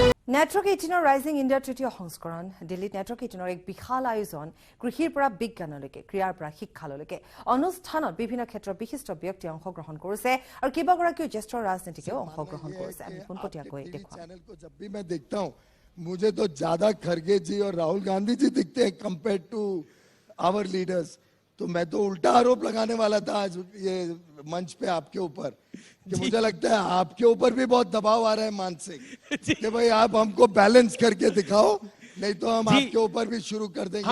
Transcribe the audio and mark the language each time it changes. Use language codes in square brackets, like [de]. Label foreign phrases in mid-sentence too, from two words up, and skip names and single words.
[as] নেটৱৰ্ক 18 ৰাইজিং ইণ্ডিয়াৰ তৃতীয় সংস্কৰণ দিল্লীত নেটৱৰ্ক 18 এক বিশাল আয়োজন কৃষিৰ পৰা বিজ্ঞানলৈকে ক্ৰীড়াৰ পৰা শিক্ষালৈকে অনুষ্ঠানত বিভিন্ন ক্ষেত্ৰৰ বিশিষ্ট ব্যক্তি অংশগ্ৰহণ কৰিছে আৰু কেইবাগৰাকীও জ্যেষ্ঠ ৰাজনীতিকেও অংশগ্ৰহণ কৰিছে আমি পোনপটীয়াকৈ দেখুৱাম [hi] चैनल को जब भी मैं देखता हूँ मुझे तो ज्यादा खरगे जी और राहुल गांधी जी दिखते हैं [en] compare to our leaders. [hi] तो मैं तो उल्टा आरोप लगाने वाला था आज ये मंच पे आपके ऊपर कि मुझे लगता है आपके ऊपर भी बहुत दबाव आ रहा है मानसिक कि भाई आप हमको बैलेंस करके दिखाओ, नहीं तो हम आपके ऊपर भी शुरू कर देंगे।